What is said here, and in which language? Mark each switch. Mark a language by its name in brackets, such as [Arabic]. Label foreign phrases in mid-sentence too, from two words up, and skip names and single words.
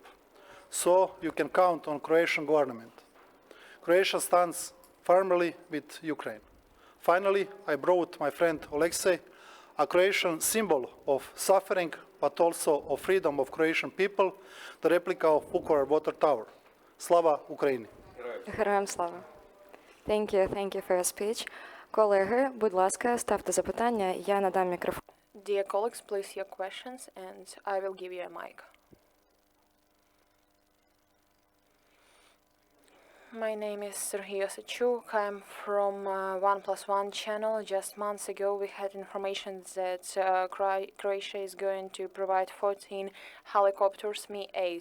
[English] So you can count on Croatian government. Croatia stands firmly with Ukraine. Finally, I brought my friend Oleksii, a Croatian symbol of suffering, but also of freedom of Croatian people, the replica of Vukovar Water Tower. [Ukrainian] Слава Україні! Героям слава. [English] Thank you for your speech. [Ukrainian] Колеги, будь ласка, ставте запитання, я надам мікрофон. [English] Dear colleagues, please your questions and I will give you a mic. My name is Serhiy Osachuk. I'm from 1+1 channel. Just months ago we had information that Croatia is going to provide 14 helicopters Mi-8.